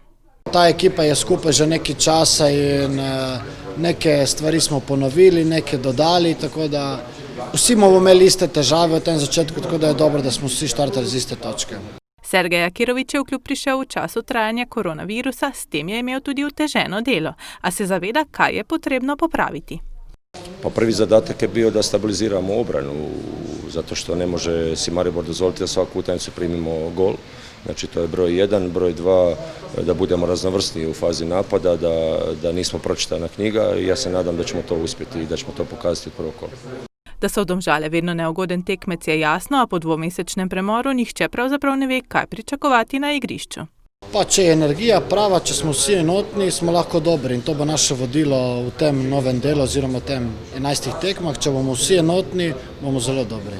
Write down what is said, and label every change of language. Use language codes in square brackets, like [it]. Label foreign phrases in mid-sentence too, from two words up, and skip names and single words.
[sl] Ta ekipa je skupaj že nekaj časa in neke stvari smo ponovili, neke dodali, tako da vsi bomo imeli iste težave v tem začetku, tako da je dobro, da smo vsi štartali z iste točke. Sergej Akirović je v klub prišel v času trajanja koronavirusa, s tem je imel tudi oteženo delo, a se zaveda, kaj je potrebno popraviti. [hr] Pa prvi zadatak je bio da stabiliziramo obranu, zato što ne može si Maribor dozvoliti da svaku utakmicu primimo gol. Znači to je broj 1, broj 2, da budemo raznovrsni u fazi napada, da nismo pročitana knjiga i ja se nadam da ćemo to uspjeti i da ćemo to pokazati u prvo kolo. [sl] Da so Domžale vedno neugoden tekmec je jasno, a po dvomesečnem premoru nihče pravzaprav ne ve, kaj pričakovati na igrišču. Pa če je energija prava, če smo vsi enotni, smo lahko dobri in to bo naše vodilo v tem novem delu oziroma v tem 11 tekmah. Če bomo vsi enotni, bomo zelo dobri.